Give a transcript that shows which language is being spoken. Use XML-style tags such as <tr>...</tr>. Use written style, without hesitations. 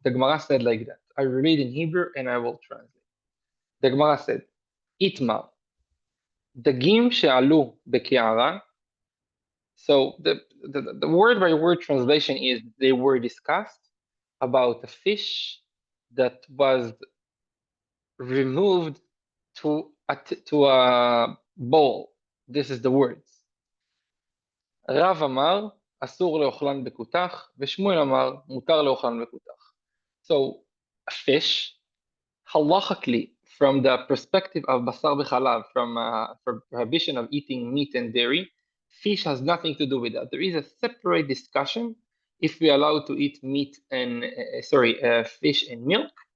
<en>The Gemara said like that. I read in Hebrew and I will translate. The Gemara said, Itmar,</en> <he>דגים שעלו בקערה.</he> <en>So the word by word translation is they were discussed about a fish that was removed to a bowl. This is the words.</en> <he>רב אמר, אסור לאוכלן בכותח, ושמואל אמר, מותר לאוכלן בכותח.</he> <en>So a fish, halachically, from the perspective of basar b'chalav, from prohibition of eating meat and dairy, fish has nothing to do with that. There is a separate discussion if we allow to eat meat and fish and milk.</en>